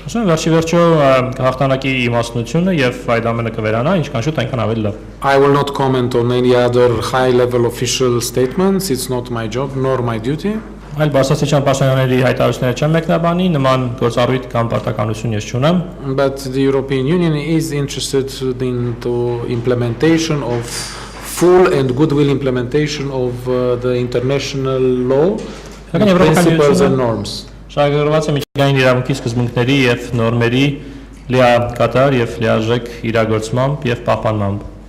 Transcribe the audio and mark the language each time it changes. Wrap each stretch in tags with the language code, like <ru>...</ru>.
<hy>Ասում վերջի վերջո հաղթանակի իմաստնությունը եւ այդ ամենը կվերանա, ինչքան շուտ այնքան ավելի լավ։</hy> <en>I will not comment on any other high level official statements. It's not my job nor my duty.</en> <hy>Այլ բարձրաստիճան պաշտոնյաների հայտարարությունները չեն մեկնաբանի, նման գործառույթ կամ պարտականություն ես չունեմ։</hy> <en>But the European Union is interested in the implementation of full and goodwill implementation of the international law and principles and norms.</en> <hy>Շահագրգռված է միջազգային իրավունքի սկզբունքների եւ նորմերի լիակատար եւ լիարժեք իրագործմամբ եւ պահպանմամբ։</hy>